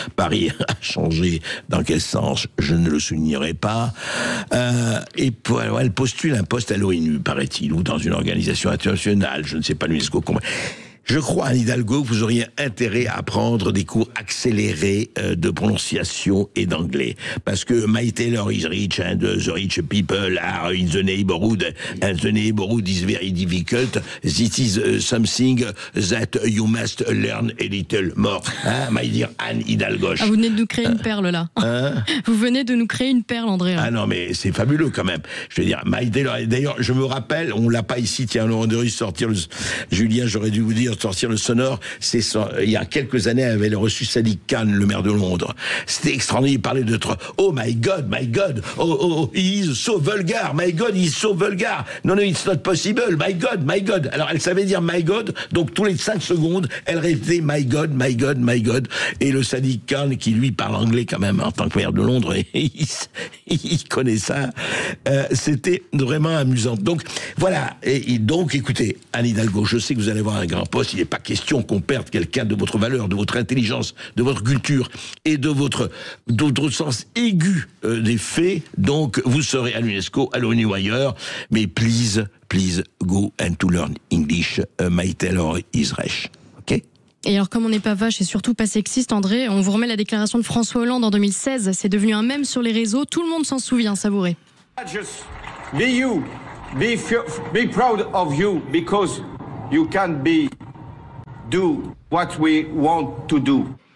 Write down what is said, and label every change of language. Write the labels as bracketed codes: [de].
[fr] Paris a changé, dans quel sens, je ne le soulignerai pas. Et elle postule un poste à l'ONU, paraît-il, ou dans une organisation internationale, je ne sais pas, l'UNESCO. Je crois, Anne Hidalgo, que vous auriez intérêt à prendre des cours accélérés de prononciation et d'anglais. Parce que [en] My Taylor is rich and the rich people are in the neighborhood and the neighborhood is very difficult. This is something that you must learn a little more. Hein, my dear Anne Hidalgo. [fr] Ah, vous venez de nous créer une perle, là. Hein? Vous venez de nous créer une perle, André. Ah non, mais c'est fabuleux quand même. Je veux dire, My Taylor, d'ailleurs, je me rappelle, on l'a pas ici, tiens, on aurait dû sortir Julien, j'aurais dû vous dire, sortir le sonore, il y a quelques années, elle avait reçu Sadiq Khan, le maire de Londres. C'était extraordinaire, il parlait de [en] oh my God, oh, he is so vulgar, my God, he is so vulgar. No, it's not possible, my God. [fr] Alors, elle savait dire my God, donc tous les 5 secondes, elle répétait my God. Et le Sadiq Khan, qui lui parle anglais quand même, en tant que maire de Londres, il connaît ça. C'était vraiment amusant. Donc, voilà. Et donc, écoutez, Anne Hidalgo, je sais que vous allez avoir un grand poste, il n'est pas question qu'on perde quelqu'un de votre valeur, de votre intelligence, de votre culture et de votre sens aigu des faits. Donc, vous serez à l'UNESCO, à l'ONU ou ailleurs, mais [en] please go and to learn English. My Taylor is rich. OK? [fr] Et alors, comme on n'est pas vache et surtout pas sexiste, André, on vous remet la déclaration de François Hollande en 2016. C'est devenu un mème sur les réseaux. Tout le monde s'en souvient, savourez. [en] Just be you. Be proud of you because you can do what we want to do.